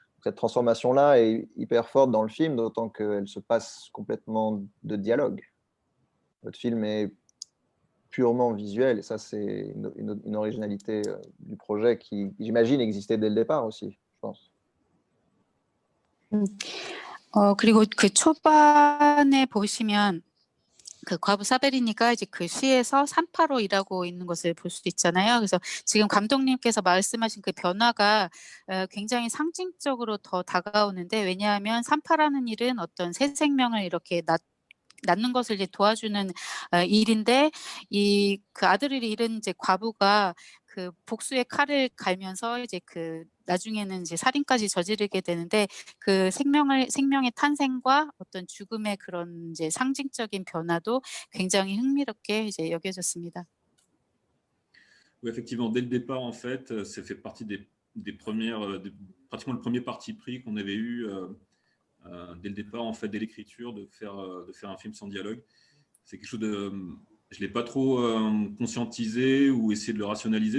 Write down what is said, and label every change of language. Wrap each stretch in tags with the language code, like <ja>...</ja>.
<fr>Cette transformation-là est hyper forte dans le film, d'autant qu'elle se passe complètement de dialogue. Votre film est purement visuel, et ça, c'est une originalité du projet qui, j'imagine, existait dès le départ aussi, je pense.</fr> <ko>그리고 그 초반에 보시면 그 과부 사베리니가 이제 그 시에서 산파로 일하고 있는 것을 볼 수도 있잖아요. 그래서 지금 감독님께서 말씀하신 그 변화가 굉장히 상징적으로 더 다가오는데, 왜냐하면 산파라는 일은 어떤 새 생명을 이렇게 낳는 것을 이제 도와주는 일인데, 그 아들을 잃은 이제 과부가 그 복수의 칼을 갈면서 이제 그 나중에는 이제 살인까지 저지르게 되는데, 그 생명의 탄생과 어떤 죽음의 그런 이제 상징적인 변화도 굉장히 흥미롭게 이제 여겨졌습니다.</ko> <fr>Oui, effectivement, dès le départ, en fait, ça fait partie des premières, pratiquement le premier parti pris qu'on avait eu dès le départ, en fait, dès l'écriture, de faire un film sans dialogue. C'est quelque chose je ne l'ai pas trop conscientisé ou essayé de le rationaliser.</fr>